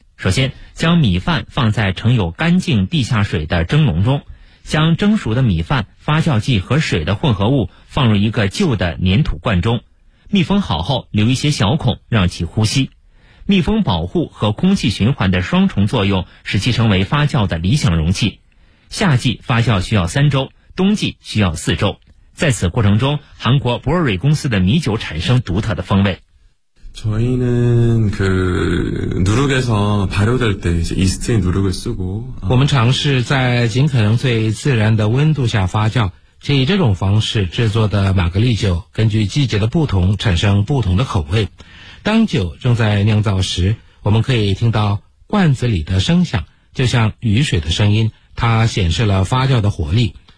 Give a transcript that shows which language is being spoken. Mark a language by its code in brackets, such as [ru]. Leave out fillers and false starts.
[zh] 首先将米饭放在盛有干净地下水的蒸笼中，将蒸熟的米饭、发酵剂和水的混合物放入一个旧的粘土罐中，密封好后留一些小孔让其呼吸，密封保护和空气循环的双重作用使其成为发酵的理想容器。夏季发酵需要3周，冬季需要4周，在此过程中韩国博若瑞公司的米酒产生独特的风味。 [ko] 저희는그누룩에서발효될때이제이스트의누룩을쓰고 [zh] 我们尝试在尽可能最自然的温度下发酵，且以这种方式制作的玛格丽酒根据季节的不同产生不同的口味。当酒正在酿造时，我们可以听到罐子里的声响，就像雨水的声音，它显示了发酵的活力。